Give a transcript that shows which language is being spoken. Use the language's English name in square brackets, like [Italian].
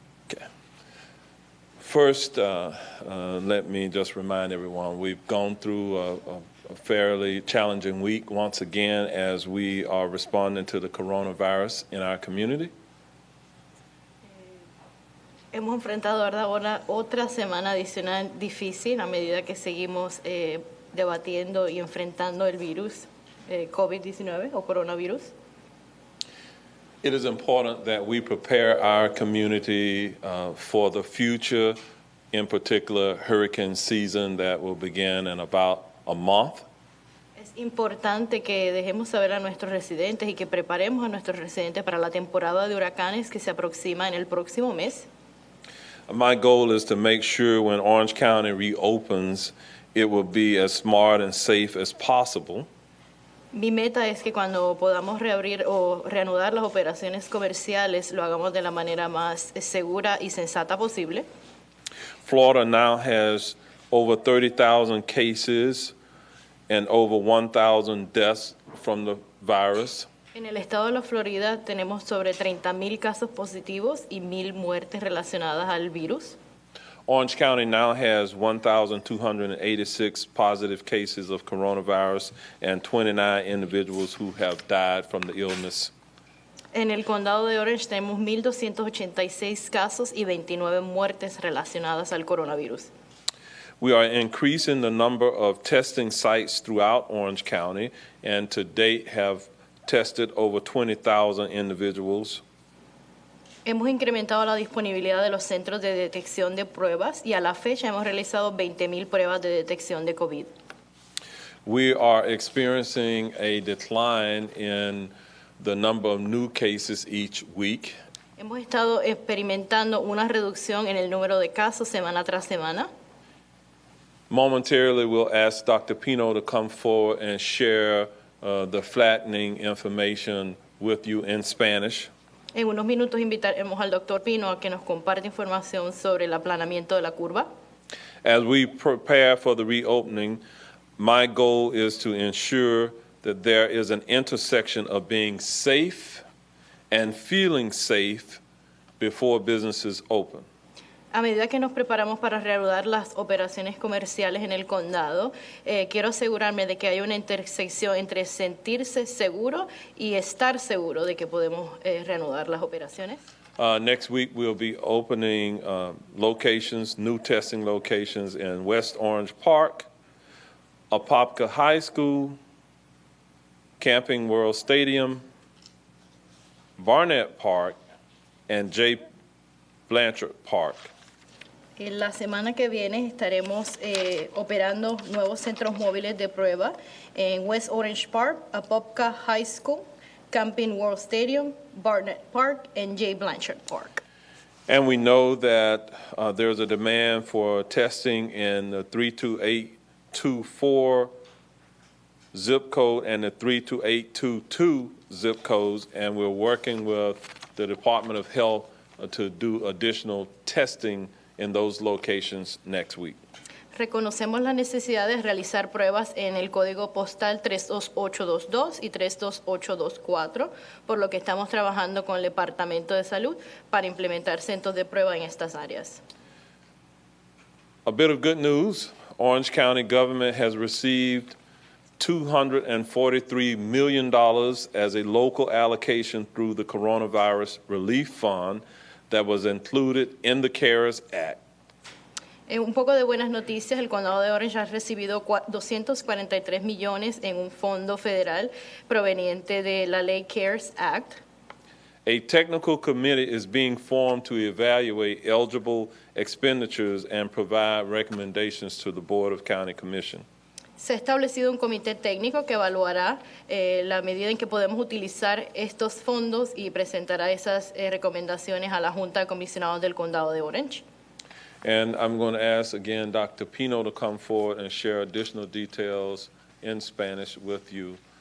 [English] Okay. First, let me just remind everyone, we've gone through a fairly challenging week once again as we are responding to the coronavirus in our community. [Spanish] Hemos enfrentado, ¿verdad?, otra semana adicional difícil a medida que seguimos debatiendo y enfrentando el virus COVID-19 o coronavirus. [English] It is important that we prepare our community for the future, in particular hurricane season that will begin in about a month. [Spanish] Es importante que dejemos saber a nuestros residentes y que preparemos a nuestros residentes para la temporada de huracanes que se aproxima en el próximo mes. [English] My goal is to make sure when Orange County reopens, it will be as smart and safe as possible. [Spanish] Mi meta es que cuando podamos reabrir o reanudar las operaciones comerciales, lo hagamos de la manera más segura y sensata posible. [English] Florida now has over 30,000 cases and over 1,000 deaths from the virus. [Spanish] En el estado de la Florida tenemos sobre 30,000 casos positivos y 1,000 muertes relacionadas al virus. [English] Orange County now has 1,286 positive cases of coronavirus and 29 individuals who have died from the illness. [Spanish] En el condado de Orange tenemos 1,286 casos y 29 muertes relacionadas al coronavirus. [English] We are increasing the number of testing sites throughout Orange County, and to date have tested over 20,000 individuals. [Spanish] Hemos incrementado la disponibilidad de los centros de detección de pruebas y a la fecha hemos realizado 20,000 pruebas de detección de COVID. [English] We are experiencing a decline in the number of new cases each week. [Spanish] Hemos estado experimentando una reducción en el número de casos semana tras semana. [English] Momentarily, we'll ask Dr. Pino to come forward and share the flattening information with you in Spanish. [Spanish] En unos minutos invitaremos al Dr. Pino a que nos comparte información sobre el aplanamiento de la curva. [English] As we prepare for the reopening, my goal is to ensure that there is an intersection of being safe and feeling safe before businesses open. [Spanish] A medida que nos preparamos para reanudar las operaciones comerciales en el condado, quiero asegurarme de que hay una intersección entre sentirse seguro y estar seguro de que podemos reanudar las operaciones. [English] Next week, we'll be opening locations, new testing locations in West Orange Park, Apopka High School, Camping World Stadium, Barnett Park, and J. Blanchard Park. [Spanish] En la semana que viene estaremos operando nuevos centros móviles de prueba en West Orange Park, Apopka High School, Camping World Stadium, Barnett Park, and J. Blanchard Park. [English] And we know that there's a demand for testing in the 32824 zip code and the 32822 zip codes, and we're working with the Department of Health to do additional testing in those locations next week. [Spanish] Reconocemos la necesidad de realizar pruebas en el código postal 32822 y 32824, por lo que estamos trabajando con el Departamento de Salud para implementar centros de prueba en estas áreas. [English] A bit of good news, Orange County government has received $243 million as a local allocation through the Coronavirus Relief Fund that was included in the CARES Act. [Spanish] Un poco de buenas noticias, el condado de Orange ha recibido 243 millones en un fondo federal proveniente de la ley CARES Act. [English] A technical committee is being formed to evaluate eligible expenditures and provide recommendations to the Board of County Commission. [Spanish] Se ha establecido un comité técnico que evaluará la medida en que podemos utilizar estos fondos y presentará esas recomendaciones a la Junta de Comisionados del Condado de Orange. [English] And I'm going to ask again Dr. Pino to come forward and share additional details in Spanish with you.